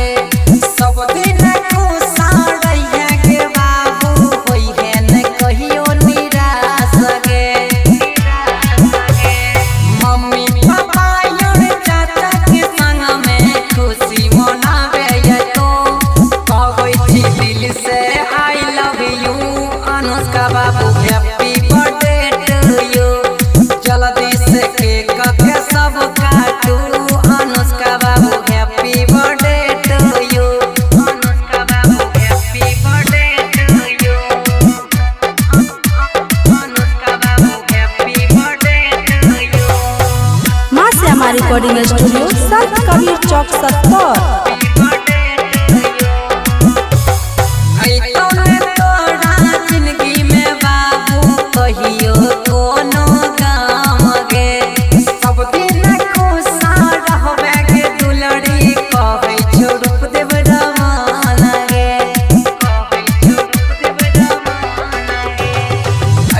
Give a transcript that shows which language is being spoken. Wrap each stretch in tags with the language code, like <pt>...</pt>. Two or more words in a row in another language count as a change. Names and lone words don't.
<mai>सब दिन खुशा रहिए गे बाबू होई है न कहियो निराश गे। मम्मी पापा और चाचा के संग में खुशी मनाबे तो कहै छी दिल से</mai> <en>I love you</en> <mai>अनुष्का बाबू</mai> <en>happy birthday to you.</en> <mai>जल्दी से केक के सब काटू अनुष्का बाबू</mai> <en>happy birthday to you. अनुष्का बाबू happy birthday to you. अनुष्का बाबू happy birthday to you.</en> <mai>माँ श्यामा रिकॉर्डिंग स्टूडियो संत कबीर चौक 70। जिंदगी में बाबू कहियो कोनो काम गे। सब दिन खुशा रहबे गे दुलड़ी कहै छौ रूपदेव रमान गे कहै छौ रूपदेव रमान गे।</mai>